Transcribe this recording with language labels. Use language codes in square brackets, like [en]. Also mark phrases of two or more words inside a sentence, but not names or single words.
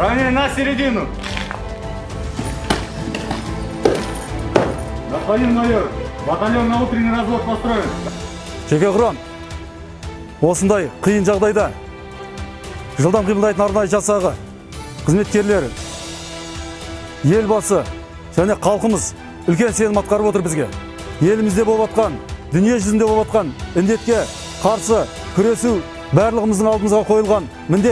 [ru] Встали на середину. Господин майор, батальон на утренний развод построен. [kk] Жеке құрам, осындай қиын жағдайда жылдам қимылдайтын арнайы жасағы қызметкерлері, елбасы және халқымыз үлкен сенім атқарып отыр бізге. Елімізде болып жатқан, дүние жүзінде болып жатқан індетке қарсы күресу барлығымыздың алдымызға қойылған міндет.